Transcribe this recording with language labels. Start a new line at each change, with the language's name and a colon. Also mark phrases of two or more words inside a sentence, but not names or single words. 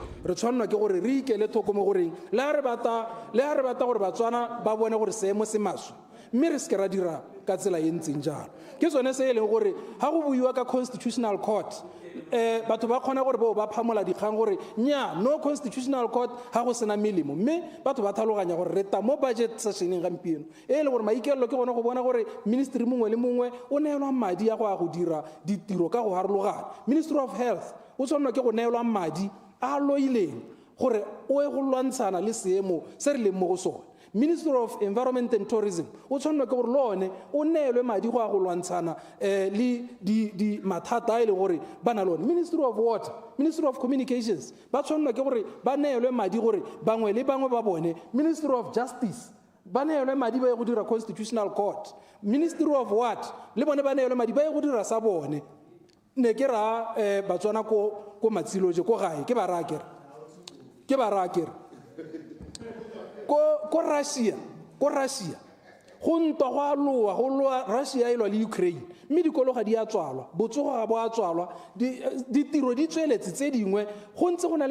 Tswana: re tshwanelwa ke gore re ikele thoko mo goreng le ha re bata gore Batswana ba bone gore seemo se maswe mme re se ra dira ka tsela e ntseng jalo ke tsone se e leng gore ha go buiwa ka
English: constitutional court
Tswana: batho ba kgona gore ba phamola dikgang gore nya no
English: constitutional court
Tswana: ha go sena melemo mme batho ba tlhaloganya gore re ta mo
English: budget sessioneng
Tswana: gampieno e le gore maikelelo ke gona go bona gore ministry mongwe le mongwe o neelwa madi ya go dira ditiro ka go harologana. Ministry of Health o tshwanelwa ke go neelwa madi a loileng gore o e go lwantshana le seemo se re leng mo go sone. Minister of Environment and Tourism o tshwanelwa ke gore lone o neelwe madi go a go lwantshana le di mathata a ile gore ba na lone. Ministry of Water, Ministry of Communications ba tshwanelwa ke gore ba neelwe madi gore bangwe le bangwe ba bone. Ministry of Justice ba neelwe madi ba ye go dira
English: constitutional court. Ministry of what?
Tswana: Le bone ba neelwe madi ba ye go dira sa bone. Ne ke ra Batswana ko Matsiloje ko gae ke ba ra kere. Ke ba ra kere. Ko Russia go ntwa go loa Russia e lwa le Ukraine mme dikolo ga di a tswalwa botsogo ga bo a tswalwa ditiro di tsweletse tse dingwe go ntse go na le